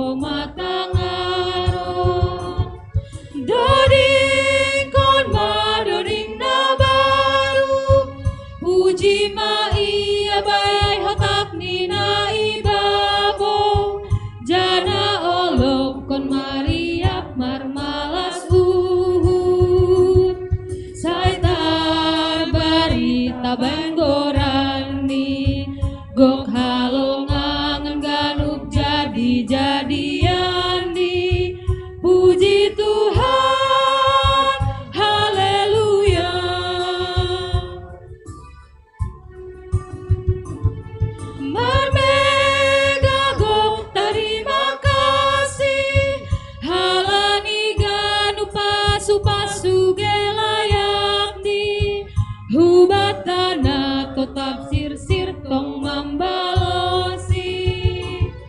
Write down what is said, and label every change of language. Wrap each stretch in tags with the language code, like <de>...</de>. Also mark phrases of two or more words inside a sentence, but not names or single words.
<bts>homatangaron doding kon ma doding na baru puji ma ia bay hatak ni na ibabo jana olok kon mariap marmalas benggorani gok halongangan ganup jadi-jadian di puji Tuhan haleluya marmega gok</bts> <id>terima kasih</id> <bts>halani ganup pasu-pasu gelayak di hubatana tafsir sir tong mambalosi</bts>